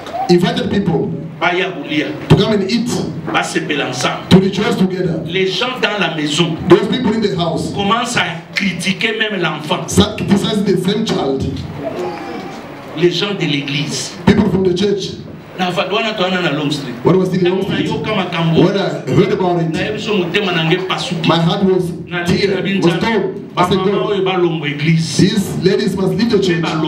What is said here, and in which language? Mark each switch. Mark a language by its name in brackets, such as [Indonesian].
[English] Invited people to come and eat, to rejoice together. [French] Les gens dans la maison, [English] those people in the house, [French] commencent à critiquer même l'enfant. [English] Start criticizing the same child. [French] Les gens de l'église, [English] people from the church, When I was still in Long Street, when I heard about it, my heart was torn. I said, God, these ladies must leave the church.